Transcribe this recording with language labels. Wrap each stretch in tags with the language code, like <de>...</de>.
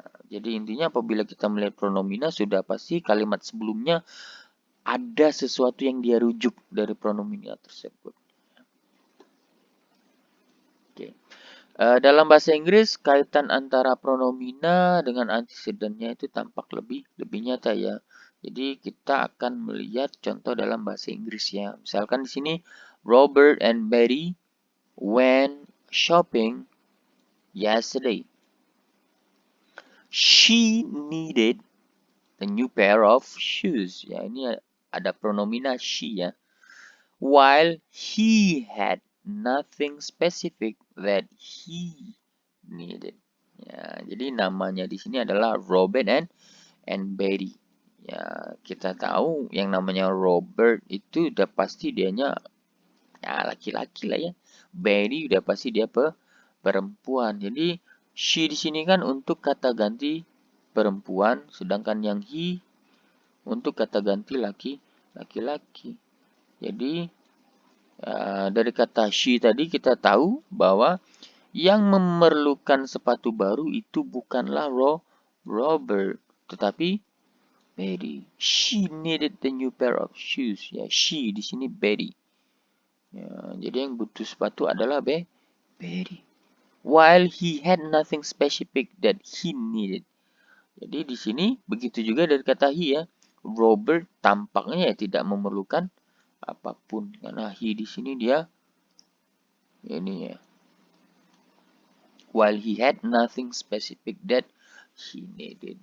<id>Jadi intinya apabila kita melihat pronomina sudah pasti kalimat sebelumnya ada sesuatu yang dia rujuk dari pronomina tersebut. Oke. Dalam bahasa Inggris kaitan antara pronomina dengan antecedentnya itu tampak lebih nyata ya. Jadi kita akan melihat contoh dalam bahasa Inggris ya. Misalkan di sini</id> <en>Robert and Betty went shopping yesterday. She needed a new pair of shoes.</en> <id>Ya, ini ada pronomina she ya.</id> <en>While he had nothing specific that he needed.</en> <id>Ya, jadi namanya di sini adalah Robert and Betty. Ya, kita tahu yang namanya Robert itu udah pasti dianya ya laki-laki lah ya. Betty udah pasti dia perempuan. Jadi she di sini kan untuk kata ganti perempuan, sedangkan yang he untuk kata ganti laki-laki. Jadi dari kata she tadi kita tahu bahwa yang memerlukan sepatu baru itu bukanlah Robert, tetapi Betty.</id> <en>She needed the new pair of shoes.</en> <id>Ya, she di sini Betty. Ya, jadi yang butuh sepatu adalah Betty.</id> <en>While he had nothing specific that he needed.</en> <id>Jadi di sini begitu juga dari kata he ya. Robert tampaknya ya tidak memerlukan apapun karena he di sini dia ini ya.</id> <en>While he had nothing specific that he needed.</en>